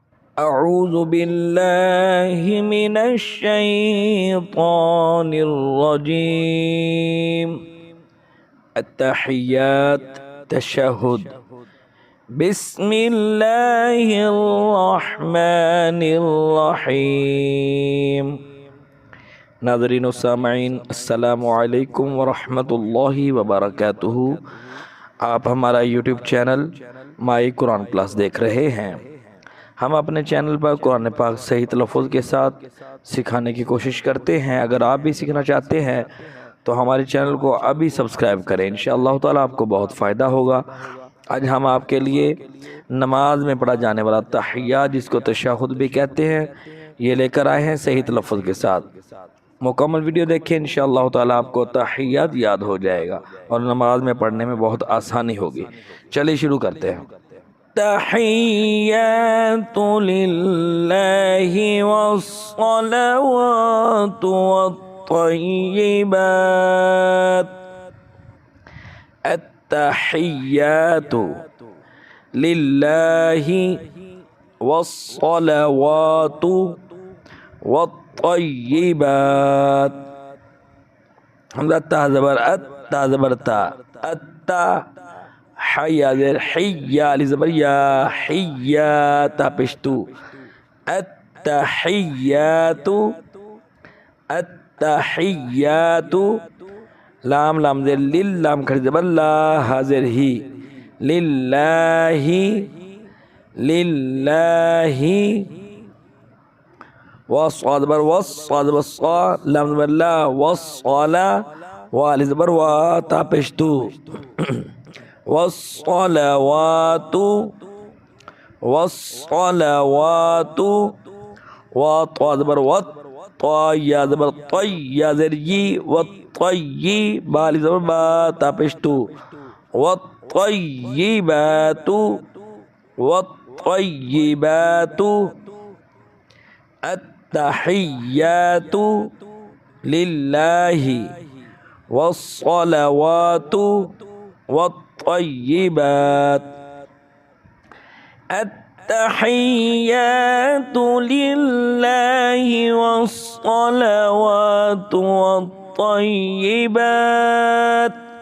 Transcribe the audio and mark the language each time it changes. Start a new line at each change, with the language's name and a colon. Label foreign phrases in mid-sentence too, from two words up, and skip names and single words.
Arabic: أعوذ بالله من الشيطان الرجيم التحيات تشهد بسم الله الرحمن الرحيم
Hindi: नाज़रीन व सामईन
Arabic: السلام عليكم ورحمة الله وبركاته.
Hindi: आप हमारा यूट्यूब चैनल माई कुरान प्लस देख रहे हैं। हम अपने चैनल पर कुरान पाक सही तलफ़्फ़ुज़ के साथ सिखाने की कोशिश करते हैं। अगर आप भी सीखना चाहते हैं तो हमारे चैनल को अभी सब्सक्राइब करें, इंशाअल्लाह ताला आपको बहुत फ़ायदा होगा। आज हम आपके लिए नमाज में पढ़ा जाने वाला तहिय्यात, जिसको तशहुद भी कहते हैं, ये लेकर आए हैं सही तलफ़्फ़ुज़ के साथ। मुकम्मल वीडियो देखें, इंशाअल्लाह ताला आपको तहिय्यात याद हो जाएगा और नमाज में पढ़ने में बहुत आसानी होगी। चलिए शुरू करते हैं।
Arabic: تحيات لله والصلوات والطيبات. التحيات لله والصلوات والطيبات.
Hindi: हमजा ता ज़बर अत, ता ज़बर ता, अत्ता हया ज़ेर हिया अली ज़बर या, हिया ता पेशतू,
Arabic: التحيات، التحيات,
Hindi: लाम लाम ज़ेर लिल, लाम खड़ी ज़बर ला, हाज़िर ही,
Arabic: لله، لله,
Hindi: वस्साद बर वस, साद बर सा, लाम ज़बर ला, वस्साला, वाली ज़बर वा, ता पेशतू,
Arabic: والصلوات، والصلوات,
Hindi: वा ता ज़बर वत, ता या ज़बर तय, या ज़ेर यी, वत्तय्यी, बाली ज़बर बा, ता पेशतू,
Arabic: والطيبات، والطيبات. التحيات لله والصلوات والطيبات. التحيات لله والصلوات والطيبات.